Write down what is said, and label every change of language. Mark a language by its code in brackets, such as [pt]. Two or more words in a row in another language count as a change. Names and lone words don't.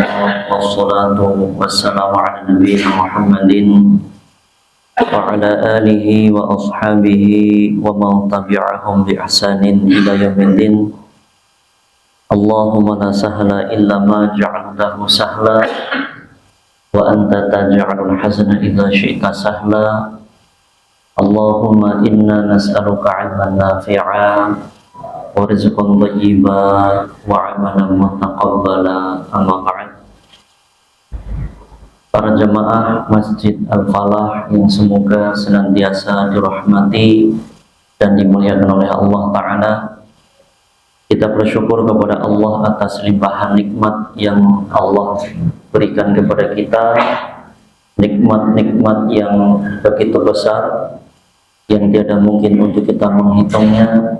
[ar] والصلاة والسلام على نبينا محمد وعلى آله وأصحابه ومن تبعهم بإحسان إلى يوم الدين. اللهم لا سهل إلا ما جعلته سهلا وأنت تجعل الحزن إذا شئت سهلا. اللهم إنا نسألك علما نافعا ورزقا طيبا وعملا متقبلا. أما بعد. [id] Para jemaah Masjid Al-Falah yang semoga senantiasa dirahmati dan dimuliakan oleh Allah Ta'ala, kita bersyukur kepada Allah atas limpahan nikmat yang Allah berikan kepada kita, nikmat-nikmat yang begitu besar yang tiada mungkin untuk kita menghitungnya.